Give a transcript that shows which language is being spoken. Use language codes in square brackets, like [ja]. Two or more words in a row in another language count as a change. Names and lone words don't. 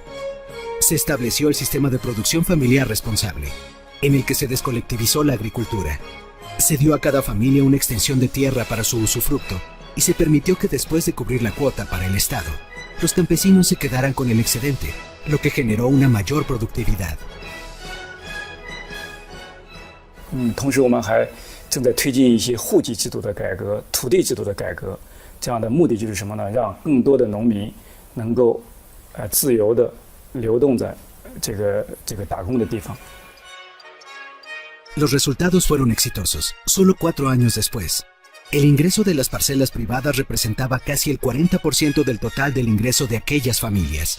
[es] Se estableció el sistema de producción familiar responsable, en el que se descolectivizó la agricultura. Se dio a cada familia una extensión de tierra para su usufructo y se permitió que después de cubrir la cuota para el Estado, los campesinos se quedaran con el excedente, lo que generó una mayor productividad. [zh] 同时我们还正在推进一些户籍制度的改革、土地制度的改革，这样的目的就是什么呢？让更多的农民能够自由地流动在这个打工的地方。 [es] Los resultados fueron exitosos. Solo 4 años después, el ingreso de las parcelas privadas representaba casi el 40% del total del ingreso de aquellas familias.